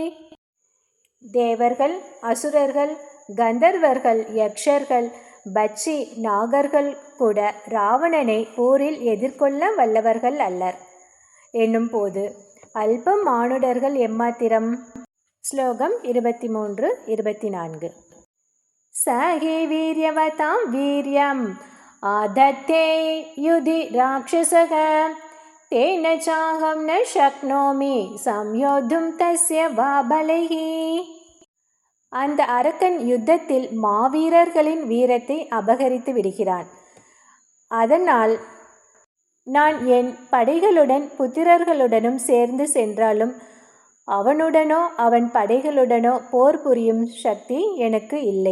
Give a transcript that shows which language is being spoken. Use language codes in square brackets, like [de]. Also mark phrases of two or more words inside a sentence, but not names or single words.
[ta] தேவர்கள், அசுரர்கள், கந்தர்வர்கள், யக்ஷர்கள், பட்சி, நாகர்கள் கூட ராவணனை போரில் எதிர்கொள்ள வல்லவர்கள் அல்லர் என்னும் போது அல்பம் மானுடர்கள் எம்மாத்திரம். ஸ்லோகம் 23-24. [sa] स हि वीर्यवतां वीर्यम् आदत्ते युधि राक्षसः तेन चाहं न शक्नोमि संयोद्धुं तस्य वा बलैः. [ta] அந்த அரக்கன் யுத்தத்தில் மாவீரர்களின் வீரத்தை அபகரித்து விடுகிறான். அதனால் நான் என் படைகளுடன் புத்திரர்களுடனும் சேர்ந்து சென்றாலும் அவனுடனோ அவன் படைகளுடனோ போர் புரியும் சக்தி எனக்கு இல்லை.